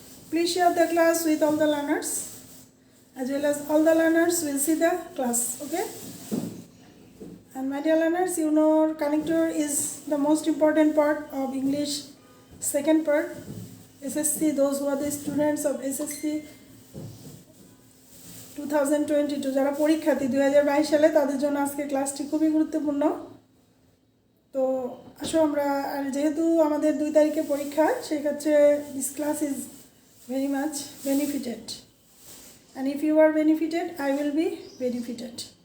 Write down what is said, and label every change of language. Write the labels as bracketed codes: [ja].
[en] Please share the class with all the learners, as well as all the learners will see the class. Okay. And my dear learners, you know connector is the most important part of English second part. SSC, those who are the students of SSC 2022 [bn] যারা পরীক্ষার্থী 2022 সালে তাদের জন্য আজকে ক্লাসটি খুবই গুরুত্বপূর্ণ। তো আসো আমরা, আর যেহেতু আমাদের 2 তারিখে পরীক্ষা, সেই ক্ষেত্রে [en] this class is very much benefited, and if you are benefited, I will be benefited.